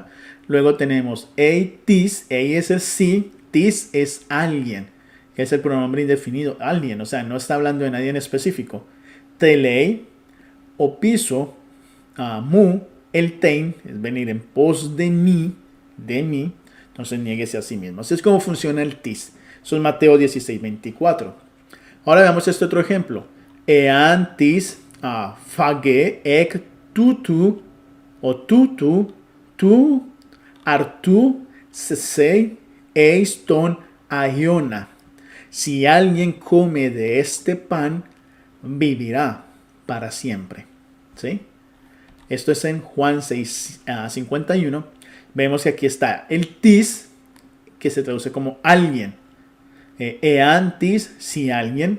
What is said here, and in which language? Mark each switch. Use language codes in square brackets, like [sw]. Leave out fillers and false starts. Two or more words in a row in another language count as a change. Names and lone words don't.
[es] Luego tenemos tis es el sí, tis es alguien, que es el pronombre indefinido, alguien, o sea, no está hablando de nadie en específico. [el] θέλει ὀπίσω μου ἐλθεῖν, [es] es venir en pos de mí, entonces niéguese a sí mismo. Así es como funciona el tis. Eso es Mateo 16:24. Ahora veamos este otro ejemplo. [el] ἐὰν τις φάγῃ ἐκ τούτου ὁ τούτου τοῦ ἄρτου ζήσει εἰς τὸν αἰῶνα. [es] Si alguien come de este pan, vivirá para siempre. ¿Sí? Esto es en Juan 6:51. Vemos que aquí está el tis, que se traduce como alguien. [el] ἐὰν τις, [es] si alguien.